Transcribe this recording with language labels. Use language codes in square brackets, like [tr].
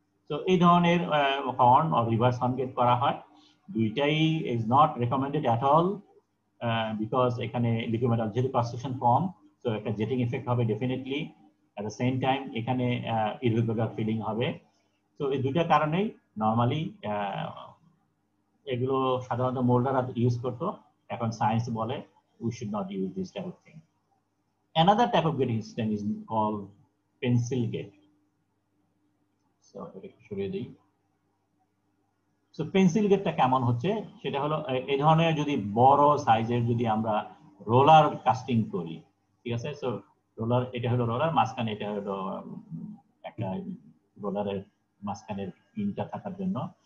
[bn] তো এই ধরনের horn or reverse horn gate করা হয়। দুইটাই is not recommended at all, because এখানে লিকুইড মেটাল যেহেতু ক্রস সেকশন কম, তো একটা জেটিং এফেক্ট হবে definitely. At the same time এখানে ইররেগুলার ফিলিং হবে। তো এই দুইটা কারণেই নর্মালি এগুলো সাধারণত মোল্ডাররা ইউজ করতো, এখন সায়েন্স বলে we should not use this type of thing. [en] Another type of gating system is called pencil gate. [bn] So এটা সরিয়ে দিই। সো পেন্সিল গেটটা কেমন হচ্ছে সেটা হলো এই ধরনের যদি বড় সাইজের যদি আমরা রোলার কাস্টিং করি, ঠিক আছে, সো রোলার এটা হলো রোলার, মাঝখানে এটা হলো একটা রোলারের মাঝখানের পিনটা থাকার জন্য।